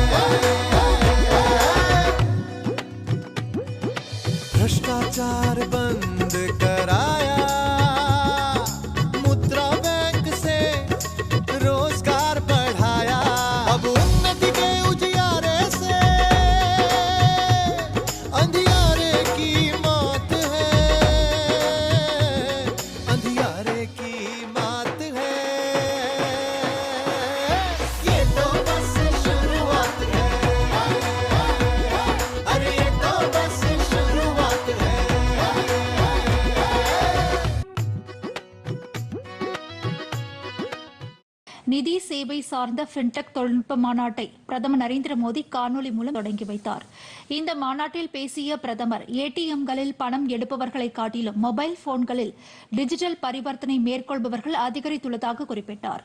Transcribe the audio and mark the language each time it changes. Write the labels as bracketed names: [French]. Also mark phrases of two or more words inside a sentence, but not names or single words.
[Hindi] भ्रष्टाचार बंद कराया, मुद्रा बैंक से रोजगार बढ़ाया, अब उन्नति के उजियारे से अंधियारे की मौत है, अंधियारे की मौत है। ये तो बस शुरुआत है, अरे ये तो बस शुरुआत है। [Tamil] நிதி சேவை சார்ந்த ஃபின்டெக் தொழில்நுட்ப மாநாட்டை பிரதமர் நரேந்திர மோடி காணொலி மூலம் தொடங்கி வைத்தார். இந்த மாநாட்டில் பேசிய பிரதமர், ஏடிஎம்களில் பணம் எடுப்பவர்களை காட்டிலும் மொபைல் போன்களில் டிஜிட்டல் பரிவர்த்தனை மேற்கொள்பவர்கள் அதிகரித்துள்ளதாக குறிப்பிட்டார்.